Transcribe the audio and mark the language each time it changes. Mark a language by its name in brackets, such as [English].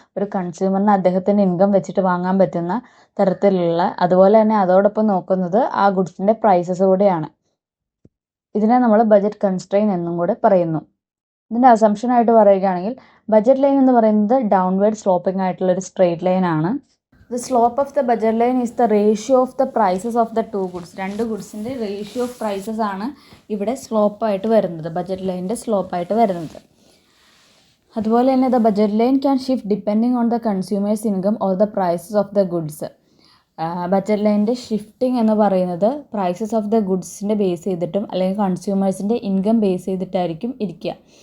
[Malayalam] ഒരു കൺസ്യൂമറിന് അദ്ദേഹത്തിൻ്റെ ഇൻകം വെച്ചിട്ട് വാങ്ങാൻ പറ്റുന്ന തരത്തിലുള്ള, അതുപോലെ തന്നെ അതോടൊപ്പം നോക്കുന്നത് ആ ഗുഡ്സിൻ്റെ പ്രൈസസ് കൂടെയാണ്. ഇതിനെ നമ്മൾ ബജറ്റ് കൺസ്ട്രെയിൻ എന്നും കൂടെ പറയുന്നു. ഇതിൻ്റെ അസംഷനായിട്ട് പറയുകയാണെങ്കിൽ ബജറ്റ് ലൈൻ എന്ന് പറയുന്നത് ഡൗൺവേർഡ് സ്ലോപ്പിംഗ് ആയിട്ടുള്ളൊരു സ്ട്രെയിറ്റ് ലൈൻ ആണ്. [English] The slope of the budget line is the ratio of the prices of the two goods. [Malayalam] രണ്ട് ഗുഡ്സിൻ്റെ [English] ratio of prices [Malayalam] ആണ് ഇവിടെ സ്ലോപ്പായിട്ട് വരുന്നത്, ബജറ്റ് ലൈനിൻ്റെ സ്ലോപ്പായിട്ട് വരുന്നത്. അതുപോലെ തന്നെ [English] The budget line can shift depending on the consumer's income or the prices of the goods. [Malayalam] Budget ലൈനിൻ്റെ shifting എന്ന് പറയുന്നത് പ്രൈസസ് ഓഫ് ദ ഗുഡ്സിൻ്റെ ബേസ് ചെയ്തിട്ടും അല്ലെങ്കിൽ കൺസ്യൂമേഴ്സിൻ്റെ ഇൻകം ബേസ് ചെയ്തിട്ടായിരിക്കും ഇരിക്കുക.